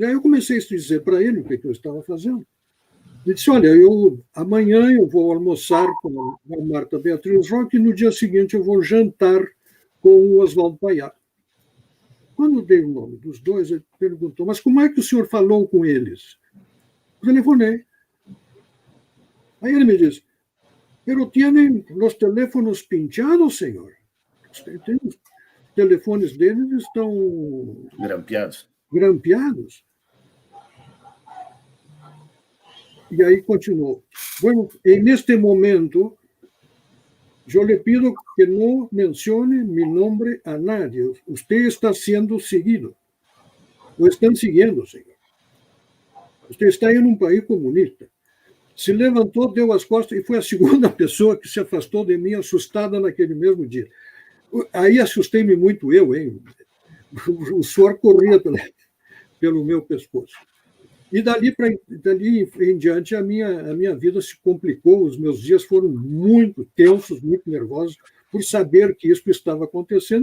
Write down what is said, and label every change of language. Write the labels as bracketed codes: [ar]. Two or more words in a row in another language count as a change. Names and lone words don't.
[pt] Aí eu comecei a dizer para ele o que eu estava fazendo. Ele disse, olha, amanhã eu vou almoçar com a Marta Beatriz Roque e no dia seguinte eu vou jantar com o Oswaldo Paiá. Quando eu dei o nome dos dois, ele perguntou, mas como é que o senhor falou com eles? Eu telefonei. Aí ele me disse, [es] pero tienen los teléfonos pinchados, [pt] senhor. Os telefones deles estão grampeados. E aí continuou. [es] Bueno, en este momento, yo le pido que no mencione mi nombre a nadie. Usted está siendo seguido. Lo están siguiendo, señor. Usted está [pt] em um país comunista. Se levantou, deu as costas e foi a segunda pessoa que se afastou de mim, assustada naquele mesmo dia. Aí assustei-me muito eu, hein? O suor corria pelo meu pescoço. E dali em diante a minha vida se complicou, os meus dias foram muito tensos, muito nervosos, por saber que isso estava acontecendo.